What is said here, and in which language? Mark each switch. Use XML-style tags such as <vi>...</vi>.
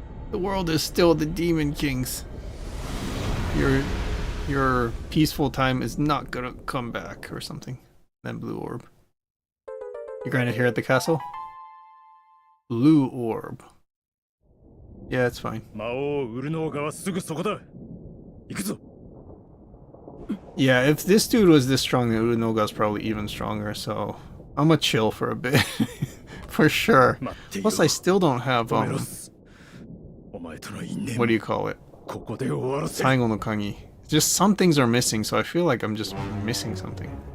<en>The world is still the Demon King's. Your peaceful time is not gonna come back or something. Then blue orb. You granted here at the castle? Blue orb. Yeah, it's fine.</en> <ja>魔王ウルノーガはすぐそこだ。行くぞ。</ja> <en>Yeah, if this dude was this strong, then Urunoga's probably even stronger, so I'm gonna chill for a bit. For sure. Plus, I still don't have, what do you call it?</en> <ja>ここで終わらせ。 Taigo no Kangi.</ja> <en>Just some things are missing, so I feel like I'm just missing something.</en>